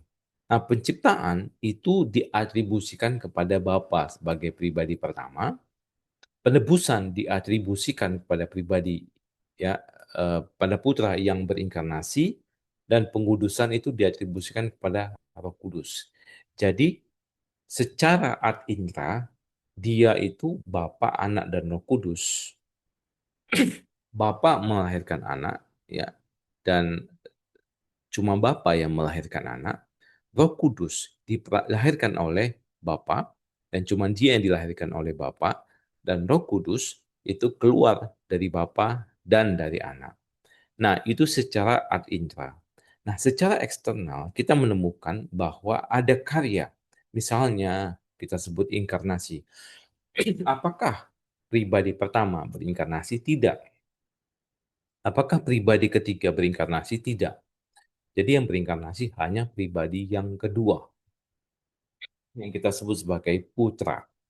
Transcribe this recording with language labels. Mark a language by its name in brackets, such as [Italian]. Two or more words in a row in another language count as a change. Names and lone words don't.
[Indonesian] Nah, penciptaan itu diatribusikan kepada Bapa sebagai pribadi pertama, penebusan diatribusikan kepada pribadi ya pada putra yang berinkarnasi dan pengudusan itu diatribusikan kepada Roh Kudus. Jadi secara [Latin] ad intra, [Indonesian] dia itu Bapa, Anak, dan Roh Kudus. Bapa melahirkan anak, ya, dan cuma Bapa yang melahirkan anak. Roh Kudus dilahirkan oleh Bapa, dan cuma dia yang dilahirkan oleh Bapa, dan Roh Kudus itu keluar dari Bapa dan dari anak. Nah, itu secara [Latin] ad intra. [Indonesian] Nah, secara eksternal kita menemukan bahwa ada karya. Misalnya kita sebut inkarnasi. Apakah pribadi pertama berinkarnasi? Tidak. Apakah pribadi ketiga berinkarnasi? Tidak. Jadi yang berinkarnasi hanya pribadi yang kedua, yang kita sebut sebagai putra.